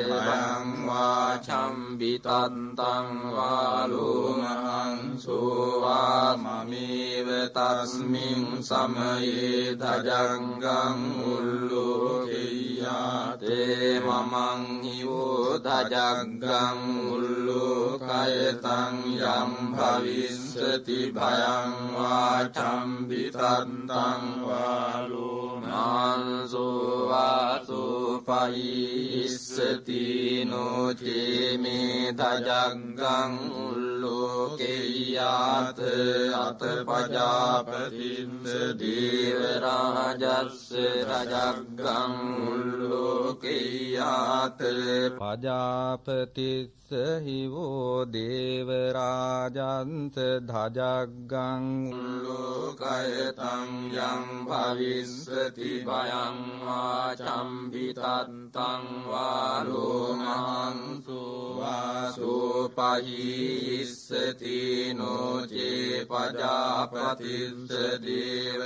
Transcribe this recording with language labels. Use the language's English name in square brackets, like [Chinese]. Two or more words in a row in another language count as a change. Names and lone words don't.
[Pali] භයං වාචම්බිතත්තං වාලෝමහං සෝවාමමේව තස්මින් සමයේ ධජංගං උල්ලෝකෙය්‍යාතේ මමං හිවෝ ධජංගං උල්ලෝකයතං යම් භවිස්සති භයං වාචම්බිතත්තං වාලෝමහං සෝවාසෝ පයිස්සති නොචේ මේ ධජංගං උල්ලෝකෙය්‍යාත අත පජාපතිස්ස දේව රාජස්ස රජග්ගං උල්ලෝකෙය්‍යාත පජාපතිස්ස හිවෝ දේව රාජන්ත ධජග්ගං උල්ලෝකයතං යම් භවිස්සති භයං වාචම්බිතත්තං වාලෝමහං සෝවාසෝ පයිස්සති නොචේ පජාපතිස්ස දේව